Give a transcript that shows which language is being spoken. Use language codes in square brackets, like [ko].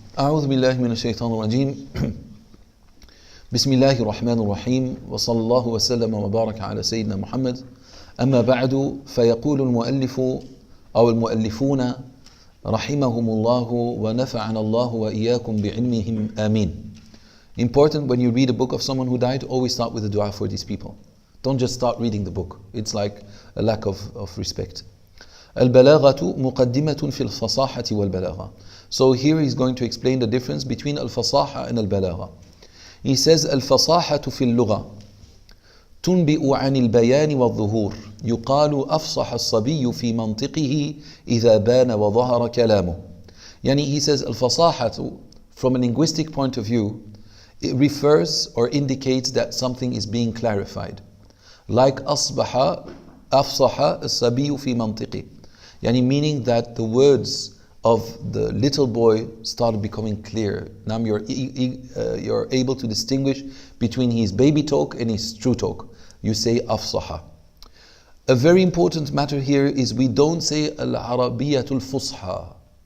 [ar] أعوذ بالله من الشيطان الرجيم. بسم الله الرحمن الرحيم وصلى الله وسلم وبارك على سيدنا محمد أما بعد فيقول المؤلف أو المؤلفون رحمهم الله ونفعنا الله وإياكم بعلمهم آمين. [en] Important, when you read a book of someone who died, always start with a dua for these people. Don't just start reading the book. It's like a lack of respect. [ar] البلاغة مقدمة في الفصاحة والبلاغة. [en] So here he's going to explain the difference between الفصاحة and البلاغة. He says [ar] الفصاحة في اللغة تنبئ عن البيان والظهور يقال أفصح الصبي في منطقه إذا بان وظهر كلامه. [en] يعني he says الفصاحة from a linguistic point of view, it refers or indicates that something is being clarified. [ar] Like أصبح أفصح الصبي في منطقه. [en] Yani meaning that the words of the little boy started becoming clear. Now you're able to distinguish between his baby talk and his true talk. You say afsaha. A very important matter here is we don't say al-Arabiyyatul Fusha.